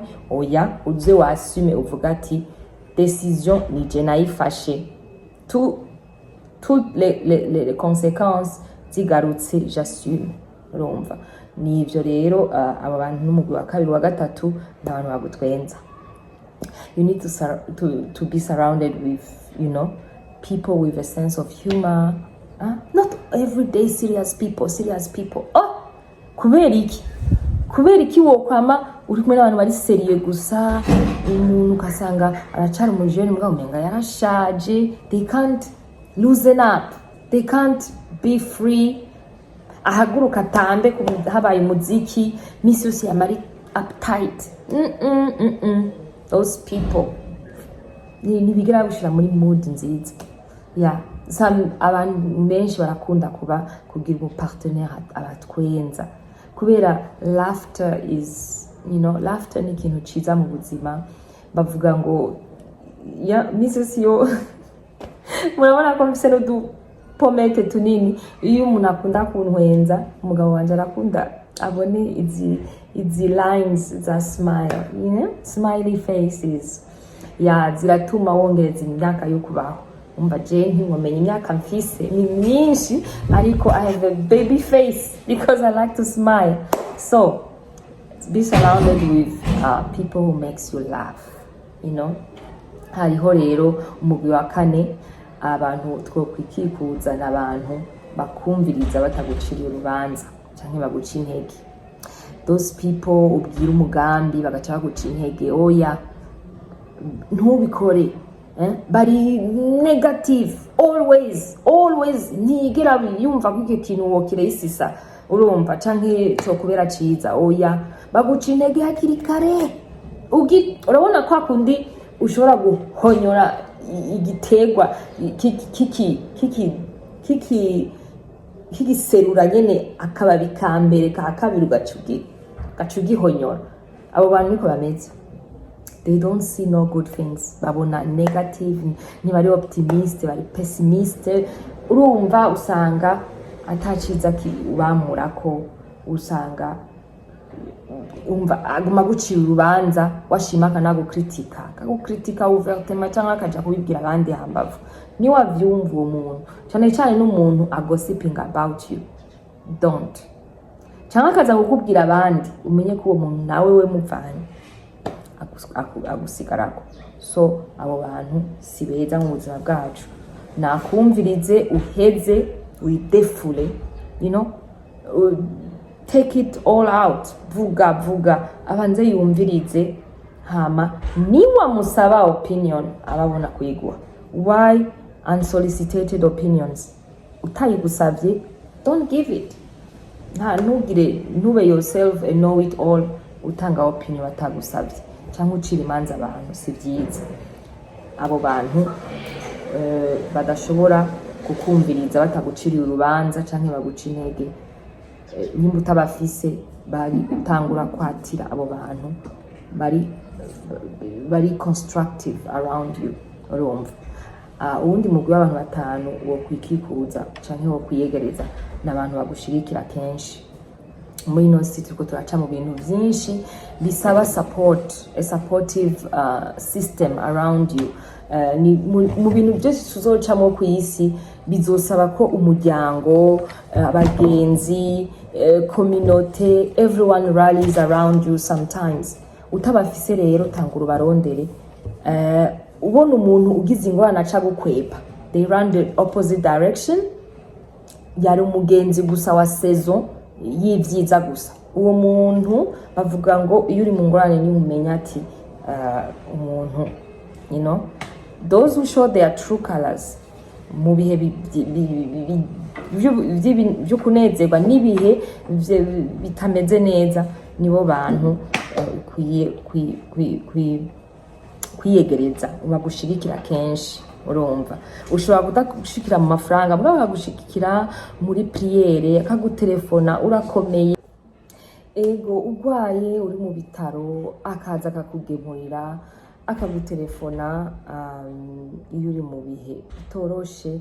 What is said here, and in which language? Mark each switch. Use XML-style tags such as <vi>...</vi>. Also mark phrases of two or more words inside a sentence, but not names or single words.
<rn>Oya, uze wasume uvuga ati decision ni je nayifashe,</rn> <fr>toutes les conséquences</fr> <rn>zigarutse</rn> <fr>j'assume.</fr> <rn>urumva nivyo rero aba bantu n'umugwi wa kabiri wa gatatu n'abantu bagutwenza.</rn> <en>You need to be surrounded with, you know, people with a sense of humor. Not everyday serious people.</en> <rn>Kubera iki wokwama uri kumwe n'abantu bari serieux gusa, umuntu ukasanga aracara umujene mbwa umenga yarashaje,</rn> <en>they can't loosen up, they can't be free,</en> <rn>ahaguruka tambe habaye umuziki misi yose yamari uptight.</rn> <en>Those people</en> <rn>nibigira gushira muri mood nziza. Abantu benshi barakunda kugira umupartenaire abatwenza kubera</rn> <en>laughter is, you know, laughter</en> <rn>ni ikintu ciza mu buzima. Bavuga ngo misi yo murabona ko mfise no pomeke tunini, iyo umuntu akunda kuntwenza umugabo wanje arakunda abone izi lines za smile,</rn> <en>you know, smiley faces</en> <rn>ziratuma wongereza imyaka yo kubaho. Umva je ntimumenye imyaka mfise ni myinshi, ariko</rn> <en>I have a baby face because I like to smile. So be surrounded with people who makes you laugh, you know.</en> <rn>Hariho rero umugwi wa kane, abantu twokwikikuza n'abantu bakumviriza bataguciriye urubanza canke baguca intege.</rn> <en>Those people</en> <rn>ubwira umugambi bagaca baguca intege, oya ntubikore, bari</rn> <en>negative always</en> <rn>ntigera yumva ko ikintu wokireyisisa urumva canke cyo kubera ciza, oya baguca intege hakiri kare. Urabona kwa kundi ushobora guhonyora igitegwa kigiserura nyene akababi ka mbere ka kabiri gacugihonyora. Abo bantu niko bameze,</rn> <en>they don't see no good things,</en> <rn>babona negative, ntibari optimist, bari pessimist. Urumva usanga ataciza kibamurako, usanga umva aguma gucira urubanza, washimaka nagukritika ouvertement cyangwa akaja kubibwira abandi hambavu. Ni wavyumva uwo muntu cyane n'umuntu agosiping</rn> <en>about you, don't.</en> <rn>Cyangwa akaza kukubwira abandi, umenye ko uwo muntu nawe we muvanye agusigarako. So abo bantu si beza mu buzima bwacu. Nakumvirize uheze widefule,</rn> <en>you know, take it all out,</en> <rn>vuga abanze yumvirize, hama niwa musaba opinion ababona kuyigwa.</rn> <en>Why unsolicited opinions?</en> <rn>Utayigusavye,</rn> <en>don't give it.</en> <rn>Ntube</rn> <en>yourself a know it all</en> <rn>utanga opinion batagusavye cyangwa ucira imanza abantu, si byiza. Abo bantu badashobora kukumviriza bataguciriye urubanza canke baguca intege, nimba utabafise bari utangura kwatira abo bantu bari</rn> <en>constructive around you,</en> <rn>urumva. Uwundi mugwi w'abantu batanu wo kwikikuza canke wo kwiyegereza n'abantu bagushirikira kenshi. Muri no city ko turaca mu bintu byinshi bisaba support,</rn> <en>a supportive system around you.</en> <rn>Ni mu bintu byose tuzocamo ku isi bizosaba ko umuryango, abagenzi,</rn> <en>community, everyone rallies around you sometimes.</en> <rn>Utabafise rero tangura barondere. Ubona umuntu ugize ingorane aca gukwepa,</rn> <en>they run the opposite direction,</en> <rn>yari umugenzi gusa wa saison y'ivyiza gusa. Uwo muntu bavuga ngo iyo uri mu ngorane ni umenya ati umuntu,</rn> <en>you know, those who show their true colors</en> <rn>mu bihe byo kunezerwa n'ibihe bitameze neza, nibo bantu kwiyegereza bagushigikira kenshi. Urumva ushobora kudagushikira mu mafaranga, mbwa bakagushikira muri priere, akagutelefona urakomeye, ego ugwaye uri mu bitaro akaza akakugemurira, akagutelefona iyo uri mu bihe bitoroshe.</rn>